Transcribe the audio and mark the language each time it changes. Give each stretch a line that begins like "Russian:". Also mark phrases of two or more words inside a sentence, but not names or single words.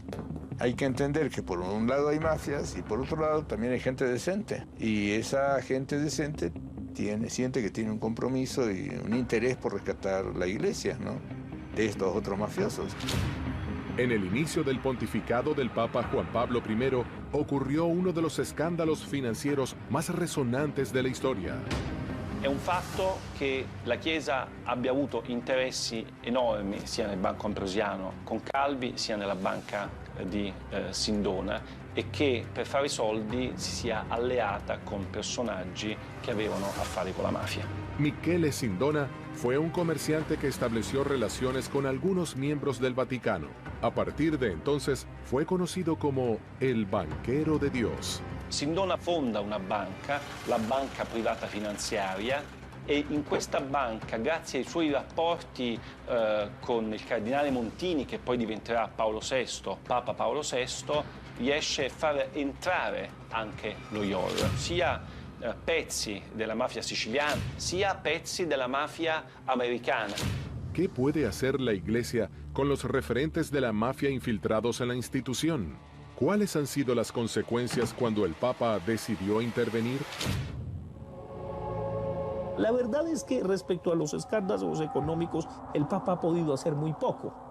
Spanish: Hay que entender que por un lado hay mafias y por otro lado también hay gente decente y esa gente decente siente que tiene un compromiso y un interés por rescatar la iglesia, ¿no?, de estos otros mafiosos. En el inicio del pontificado del Papa Juan Pablo I ocurrió uno de los escándalos financieros más resonantes de la historia.
Italian: È un fatto che la Chiesa abbia avuto interessi enormi sia nel Banco Ambrosiano con Calvi sia nella banca di Sindona e che per fare i soldi si sia alleata con personaggi che avevano a fare con la mafia.
Spanish: Michele Sindona fue un comerciante que estableció relaciones con algunos miembros del Vaticano. A partir de entonces fue conocido como el banquero de Dios.
Italian: Sindona fonda una banca, la Banca Privata Finanziaria, e in questa banca, grazie ai suoi rapporti con il cardinale Montini, che poi diventerà Papa Paolo VI, riesce a far entrare anche lo IOR, sia pezzi della mafia siciliana, sia pezzi della mafia americana.
Spanish: ¿Qué puede hacer la Iglesia con los referentes de la mafia infiltrados en la institución? ¿Cuáles han sido las consecuencias cuando el Papa decidió intervenir? La verdad es que respecto a los escándalos económicos, el Papa ha podido hacer muy poco.